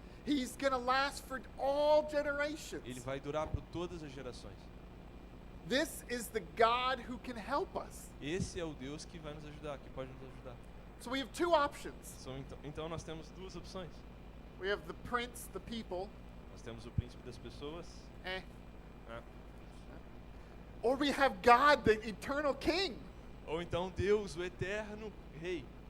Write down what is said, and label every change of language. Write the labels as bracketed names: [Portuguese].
[English] He's going to last for all generations. [Portuguese] Ele vai durar por todas as gerações. [English] This is the God who can help us. [Portuguese] Esse é o Deus que vai nos ajudar, que pode nos ajudar. [English] So we have two options. [Portuguese] Então nós temos duas opções. [English] We have the prince, the people, [Portuguese] Nós temos o príncipe das pessoas, eh. né? [English] Or we have God, the eternal king. [Portuguese] Ou então Deus, o eterno rei.